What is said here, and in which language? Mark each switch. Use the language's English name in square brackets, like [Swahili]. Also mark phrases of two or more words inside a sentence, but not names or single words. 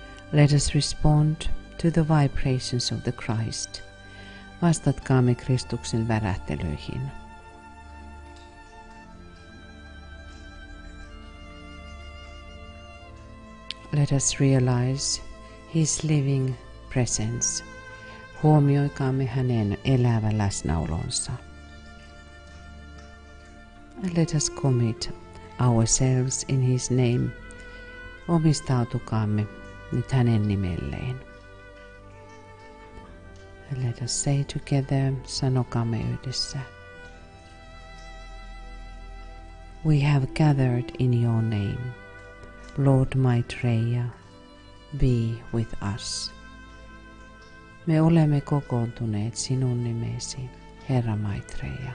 [English] Let us respond to the vibrations of the Christ. [Finnish] Vastatkaamme Kristuksen värähtelyihin. [English] Let us realize His living presence. [Finnish] Huomioikaamme hänen elävä läsnäolonsa. [English] And let us commit ourselves in His name. [Finnish] Omistautukaamme nyt hänen nimelleen. [English] And let us say together, [Finnish] sanokaamme yhdessä. [English] We have gathered in your name. Lord Maitreya, be with us. [Finnish] Me olemme kokoontuneet sinun nimesi, Herra Maitreya.